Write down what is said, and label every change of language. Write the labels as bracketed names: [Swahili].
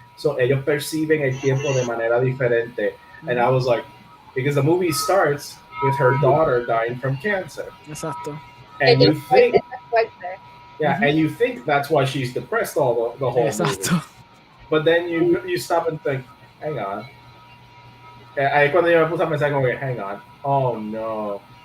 [English] So [Spanish] ellos perciben el tiempo de manera diferente. [English] And I was like, because the movie starts with her daughter dying from cancer. [Spanish] Exacto. [English] And you think, and you think that's why she's depressed all the whole movie. But then you stop and think, hang on. [Spanish] Ahí cuando yo me puse a pensar como que, [English] hang on. Oh no.